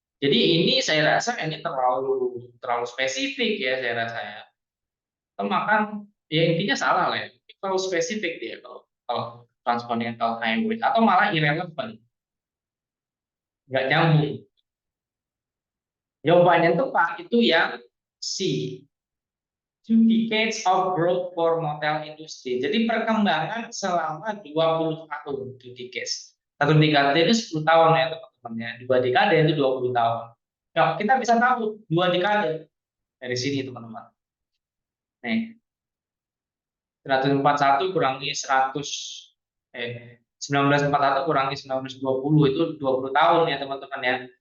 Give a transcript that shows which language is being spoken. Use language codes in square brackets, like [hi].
[id] Jadi ini saya rasa ini terlalu terlalu spesifik ya saya rasa ya. Makan ya intinya salah lah ya. Terlalu spesifik dia kalau transcontinental highway atau malah irrelevant, nggak nyambung. Jawabannya itu Pak itu yang C. [en] 2 decades of growth for motel industry. [id] Jadi perkembangan selama 20 tahun, [en] 2 decades. [id] Satu dekade itu 10 tahun ya teman-teman ya. 2 dekade itu 20 tahun. Ya, kita bisa tahu 2 dekade dari sini teman-teman. Nih, 141 kurangi 1941 kurangi 1920 itu 20 tahun ya teman-teman ya.